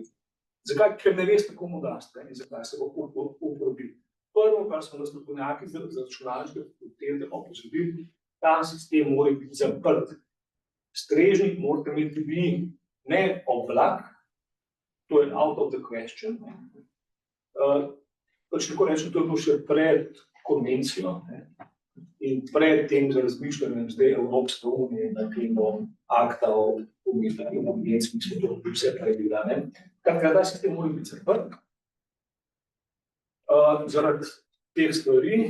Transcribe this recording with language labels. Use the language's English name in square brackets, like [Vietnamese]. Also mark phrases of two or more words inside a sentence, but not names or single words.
[Slovenian] Zakaj? Ker ne veste, komu daste in zakaj se bo uporabil. Prvo, kar smo nas strokovnjaki za računalniške fakultete opozorili, ta sistem mora biti zaprt. Strežnik morate imeti vi ne oblak, to je [English] out of the question. [Slovenian] Pač tako rečem, to je bilo še pred konvencijo in pred tem za razmišljanjem zdaj Evropske unije, na temo akta o umetni inteligenci, ki smo to vse prebila. Ta sistem mora biti zaprt zaradi teh stvari.